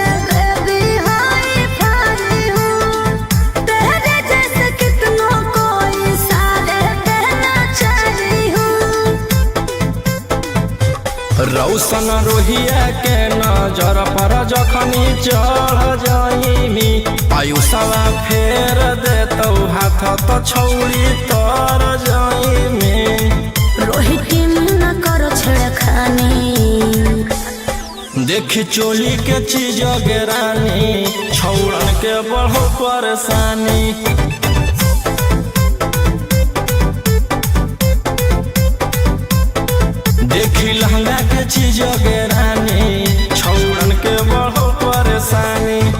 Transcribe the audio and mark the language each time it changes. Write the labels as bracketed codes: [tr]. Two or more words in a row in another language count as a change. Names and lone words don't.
[hi] बेबी हाय फाई हूँ तेरे जैसे कितनों को इशारे देना चाहिए हूँ। [anp] रौशन रोहिया के नजर पर जखनी चढ़ जाइमी आयुषवा फेर देतौ हाथ त छौड़ी तर जाइमी। [hi] रोहिती न करो छेड़खानी [anp] देखी चोली के चीज गे रानी छौड़न के बढ़ो परेशानी देखी लहंगा के चीज गे रानी छौड़न के बढ़ो परेशानी।